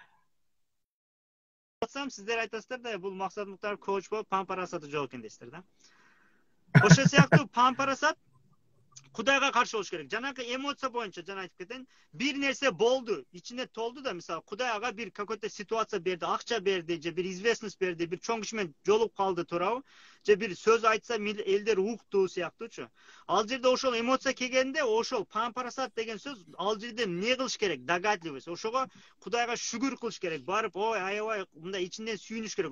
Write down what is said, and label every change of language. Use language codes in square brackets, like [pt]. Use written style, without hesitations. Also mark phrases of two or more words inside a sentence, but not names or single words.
[ky] атсам, сиздер айтасыздар да, бул Максат Муктаров коуч болуп пампарасаты жок экен дейсиздер да. Ошол сыяктуу пампарасат Кудайга каршы болуш керек. Жанакы эмоция боюнча жана айтып кетейин. Бир нерсе болду, ичине толду да, мисалы Кудай ага бир [ru] какой-то ситуация [ky] берди, акча берди, же бир известность берди, бир чоң киши менен жолугуп калды, туурабы? Же бир сөз айтса элдер укту сыяктуучу. Ал жерде ошол эмоция келгенде, ошол пампарасат деген сөз ал жерде эмне кылыш керек? Догадливость. Ошого Кудайга шүгүр кылыш керек. Барып, ой, аябай мындай ичинден сүйүнүш керек.